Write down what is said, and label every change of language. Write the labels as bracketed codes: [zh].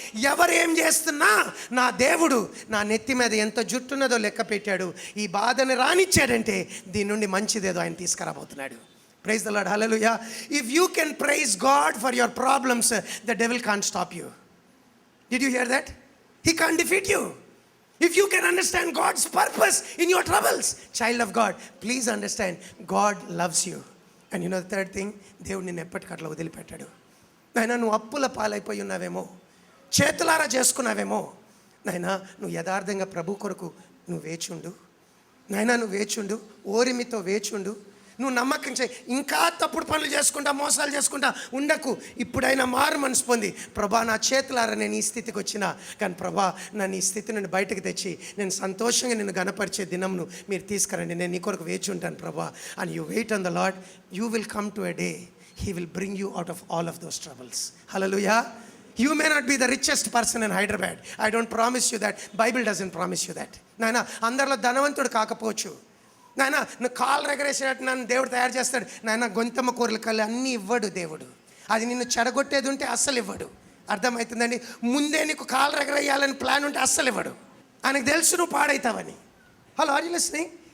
[te] ఎవరు ఏం చేస్తున్నా నా దేవుడు నా నెత్తి మీద ఎంత జుట్టున్నదో లెక్క పెట్టాడు. ఈ బాధని రానిచ్చాడంటే దీని నుండి మంచిదేదో ఆయన తీసుకురాబోతున్నాడు. [en] Praise the lord. [te] Hallelujah. [en] If you can praise God for your problems, the devil can't stop you. Did you hear that? He can't defeat you. If you can understand God's purpose in your troubles, child of God, please understand God loves you. And you know the third thing, [te] దేవుడు నిన్ను ఎప్పటికట్లా వదిలిపెట్టాడు. నాయనా నువ్వు అప్పుల పాలైపోయి ఉన్నావేమో, చేతులారా చేసుకున్నావేమో, నాయనా నువ్వు యథార్థంగా ప్రభు కొరకు నువ్వు వేచుండు. నాయనా నువ్వు వేచుండు, ఓరిమితో వేచుండు. నువ్వు నమ్మకం చేయి. ఇంకా తప్పుడు పనులు చేసుకుంటా, మోసాలు చేసుకుంటా ఉండకు. ఇప్పుడైనా మారు మనసు పొంది, ప్రభా నా చేతులారా నేను ఈ స్థితికి వచ్చినా, కానీ ప్రభా నన్ను ఈ స్థితి నుండి బయటకు తెచ్చి నేను సంతోషంగా నిన్ను గణపరిచే దినంను మీరు తీసుకురండి, నేను నీ కొరకు వేచి ఉంటాను ప్రభా. [en] And you wait on the lord, you will come to a day he will bring you out of all of those troubles. Hallelujah. You may not be the richest person in Hyderabad. I don't promise you that. Bible doesn't promise you that. [te] నాయనా అందరిలో ధనవంతుడు కాకపోవచ్చు, నాయన నువ్వు కాళ్ళు ఎగరేసేటట్టు నన్ను దేవుడు తయారు చేస్తాడు. నాయన గొంతమ్మ కూరలు కళ్ళు అన్నీ ఇవ్వడు దేవుడు. అది నిన్ను చెడగొట్టేది ఉంటే అస్సలు ఇవ్వడు. అర్థమవుతుందండి? ముందే నీకు కాళ్ళు ఎగరేయాలని ప్లాన్ ఉంటే అస్సలు ఇవ్వడు. ఆయనకు తెలుసు నువ్వు పాడవుతావని. [en] Hello, are you listening?